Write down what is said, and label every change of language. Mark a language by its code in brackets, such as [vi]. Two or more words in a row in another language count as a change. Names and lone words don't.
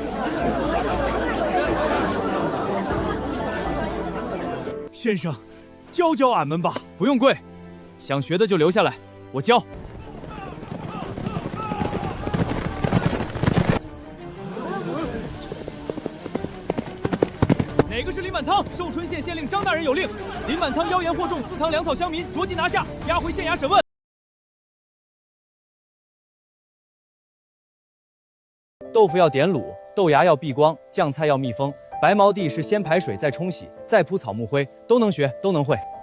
[zh] 先生，教教俺們吧。不用跪，想學的就留下來，我教。哪個是林滿倉？壽春縣縣令張大人有令，林滿倉妖言惑眾，私藏糧草鄉民，着即拿下，押回縣衙審問。豆腐要點滷，豆芽要避光，醬菜要密封。白毛地是先排水再沖洗，再鋪草木灰，都能學，都能會。